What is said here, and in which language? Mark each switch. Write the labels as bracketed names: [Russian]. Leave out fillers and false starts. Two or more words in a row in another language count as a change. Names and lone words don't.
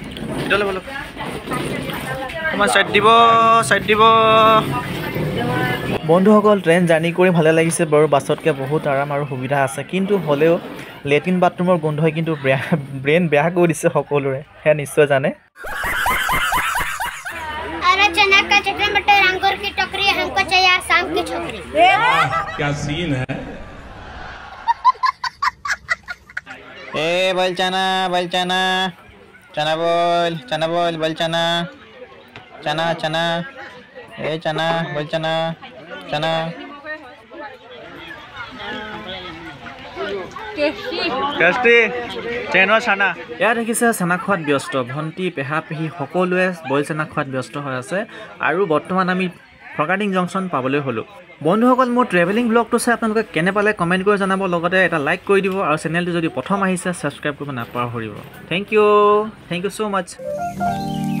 [Assamese] অকণমান ছাইড দিব বন্ধুসকল [English] train journey [Assamese] কৰি ভালে লাগিছে বাৰু বাছতকৈ বহুত আৰাম আৰু সুবিধা আছে কিন্তু হ'লেও [English] latrine bathroom [Assamese] গোন্ধই কিন্তু ব্ৰেইন বেয়া কৰি দিছে সকলোৰে সেয়া নিশ্চয় জানে [Hindi] अरे चना का चटनी मटर अंगूर की टोकरी हमको चाहिए शाम की छोकरी क्या सीन है ए बोल चना चना बोल चना चना ए चना बोल चना [English] tasty train [Assamese] চানা এয়া দেখিছে চানা খোৱাত ব্যস্ত ভণ্টি পেহা পেহী সকলোৱে বইল চানা খোৱাত ব্যস্ত হৈ আছে আৰু বৰ্তমান আমি ফৰকাটিং জংচন পাবলৈ হ'লোঁ বন্ধুসকল মোৰ [English] travelling blog [Assamese] চাই আপোনালোকে কেনে পালে কমেণ্ট কৰি জনাব লগতে এটা লাইক কৰি দিব আৰু চেনেলটো যদি প্ৰথম আহিছে ছাবস্ক্ৰাইব কৰিব নাপাহৰিব [English] thank you so much